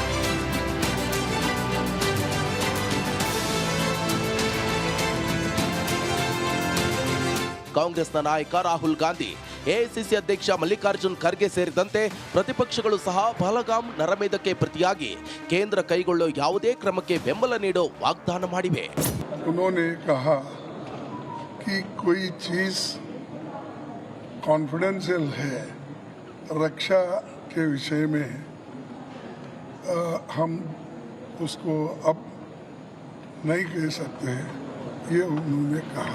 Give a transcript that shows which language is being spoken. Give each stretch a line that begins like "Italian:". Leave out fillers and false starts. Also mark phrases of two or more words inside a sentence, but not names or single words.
Kannada: ಕಾಂಗ್ರೆಸ್ನ ನಾಯಕ ರಾಹುಲ್ ಗಾಂಧಿ, ಎಐಸಿಸಿ ಅಧ್ಯಕ್ಷ ಮಲ್ಲಿಕಾರ್ಜುನ್ ಖರ್ಗೆ ಸೇರಿದಂತೆ ಪ್ರತಿಪಕ್ಷಗಳು ಸಹ ಪಹಲ್ಗಾಮ್ ನರಮೇಧಕ್ಕೆ ಪ್ರತಿಯಾಗಿ ಕೇಂದ್ರ ಕೈಗೊಳ್ಳೋ ಯಾವುದೇ ಕ್ರಮಕ್ಕೆ ಬೆಂಬಲ ನೀಡೋ ವಾಗ್ದಾನ ಮಾಡಿವೆ.
Hindi: कि कोई चीज़ कॉन्फिडेंशियल है रक्षा के विषय में, हम उसको अब नहीं कह सकते हैं, ये उन्होंने कहा.